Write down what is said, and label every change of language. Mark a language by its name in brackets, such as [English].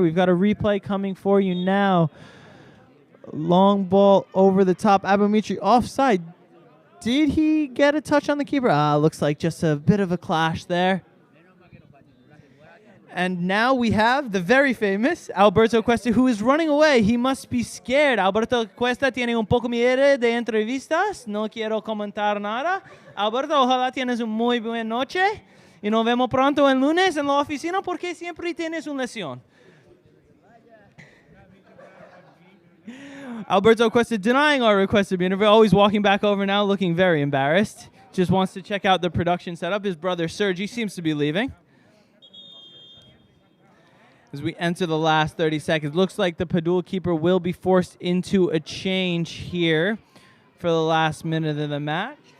[English] We've got a replay coming for you now. Long ball over the top. Abumitri offside. Did he get a touch on the keeper? Looks like just a bit of a clash there. And now we have the very famous Alberto Cuesta, who is running away. He must be scared. [Spanish] Alberto Cuesta tiene un poco miedo de entrevistas. No quiero comentar nada. Alberto, ojalá tienes una muy buena noche. Y nos vemos pronto el lunes en la oficina porque siempre tienes una lesión. [English] Alberto Cuesta denying our request to be interviewed. Always walking back over now, looking very embarrassed. Just wants to check out the production setup. His brother Sergi seems to be leaving. As we enter the last 30 seconds, looks like the Padul keeper will be forced into a change here for the last minute of the match.